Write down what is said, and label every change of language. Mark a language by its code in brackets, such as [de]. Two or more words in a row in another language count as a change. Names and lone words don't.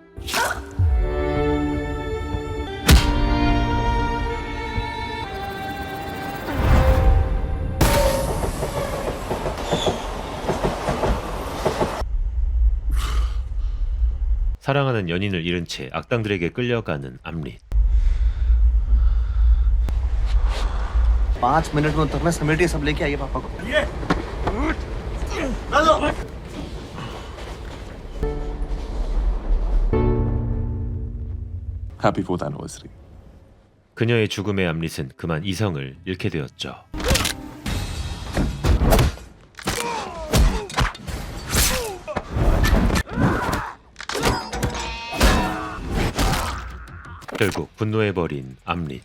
[ko] 사랑하는 연인을 잃은 채 악당들에게 끌려가는 암릿. [hi] 5 मिनट में उतरना समेटिए सब लेके आइए पापा को [en] Happy 4th anniversary. [ko] 그녀의 죽음의 암릿은 그만 이성을 잃게 되었죠. 결국 분노해버린 암릿.